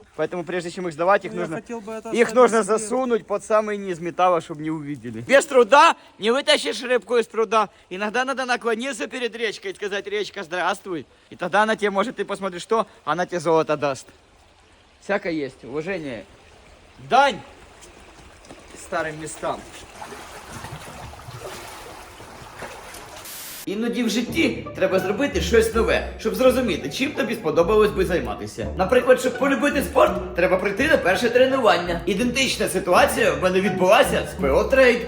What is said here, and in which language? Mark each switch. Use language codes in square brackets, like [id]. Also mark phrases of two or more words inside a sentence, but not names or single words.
[ru] Поэтому прежде чем их сдавать, их нужно засунуть под самый низ металла, чтобы не увидели. Без труда не вытащишь рыбку из пруда. Иногда надо наклониться перед речкой и сказать: речка, здравствуй. И тогда она тебе, может, ты посмотришь, что она тебе золото даст. Всякое есть. Уважение. Дань старым местам. [uk] Іноді в житті треба зробити щось нове, щоб зрозуміти, чим тобі сподобалось би займатися. Наприклад, щоб полюбити спорт, треба прийти на перше тренування. Ідентична ситуація в мене відбулася з ПО Трейд.